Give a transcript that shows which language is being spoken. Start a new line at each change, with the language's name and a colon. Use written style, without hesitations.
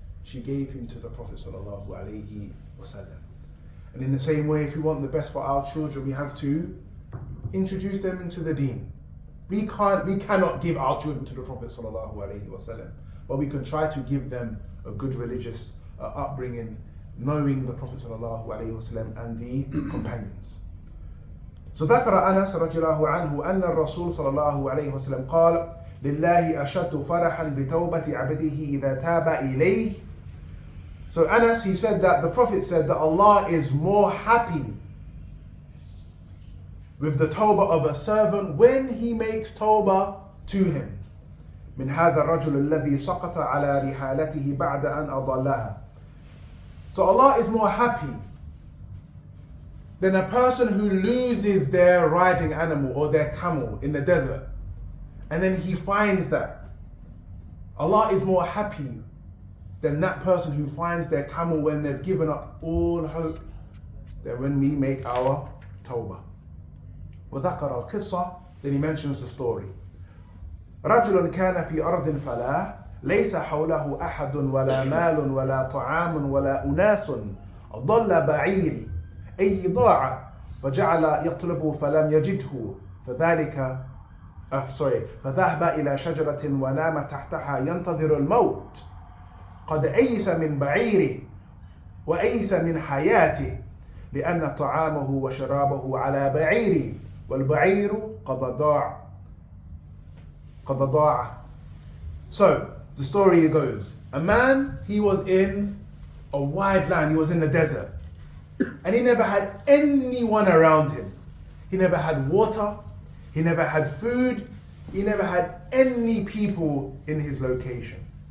English: She gave him to the Prophet sallallahu alaihi wasallam. And in the same way, if we want the best for our children, we have to introduce them into the deen. We cannot give our children to the Prophet sallallahu alaihi wasallam, but we can try to give them a good religious upbringing, knowing the Prophet sallallahu alaihi wasallam and the companions.
Arabic: So ذكر أنس رضي الله عنه أن الرسول صلى الله عليه وسلم قال: لله أشد فرحا بتوبة عبده إذا تاب إليه.
English: So Anas, he said that the Prophet said that Allah is more happy with the tawbah of a servant when he makes tawbah to him.
Arabic: من هذا الرجل الذي سقط على رحالته بعد أن أضلها.
English: So Allah is more happy than a person who loses their riding animal or their camel in the desert, and then he finds that. Allah is more happy than that person who finds their camel when they've given up all hope, than when we make our tawbah.
Arabic: وذكر القصة,
English: then he mentions the story.
Arabic: رجل كان في أرض فلاة ليس حوله أحد ولا مال ولا طعام ولا أناس ضل بعيري أي ضاع فجعل يطلب فلم يجده فذلك فذهب إلى شجرة ونام تحتها ينتظر الموت قد أيس من بعيره وأيس من حياته لأن طعامه وشرابه على بعيره والبعير قد ضاع.
English: So the story goes, a man, he was in a wide land, he was in the desert, and he never had anyone around him. He never had water, he never had food, he never had any people in his location.